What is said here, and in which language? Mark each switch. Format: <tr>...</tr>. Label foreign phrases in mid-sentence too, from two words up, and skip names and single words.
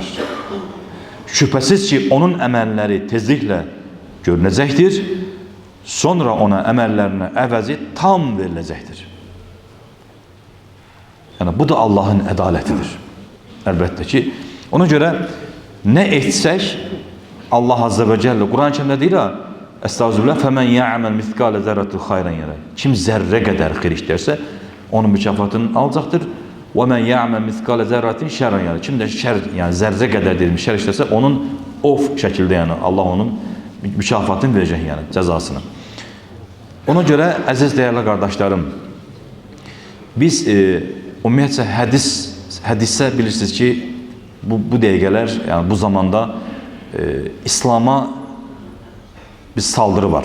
<az>Şübhəsiz ki, onun əməlləri tezliklə görünəcəkdir, sonra ona əməllərinə əvəzi tam veriləcəkdir. Yəni, bu da Allahın ədalətidir. Əlbəttə ki, ona görə nə etsək, Allah</az> <ar>عز وجل</ar> <az>Kur'an-ı Kerim'de deyir ha, Estağfirullah,</az> <ar>فَمَنْ يَعْمَلْ مِثْقَالَ زَرَّةٍ خَيْرًا يَرَى.</ar> <az>Kim zərrə qədər xeyir işlərsə, onun mükafatını alacaqdır.</az> <ar>وَمَنْ يَعْمَلْ مِثْقَالَ زَرَّةٍ şərran يَرَى.</ar> <az>Kim də şər, yəni zərrə qədər deyilmiş şər işlərsə, onun şəkildə, yəni Allah onun mükafatını verəcək, yəni cəzasını. Ona görə, əziz dəyərli qardaşlarım, biz ümumiyyətcə hədisə bilirsiniz ki, bu dəqiqələr, yəni bu zamanda İslam'a bir saldırı var.</az>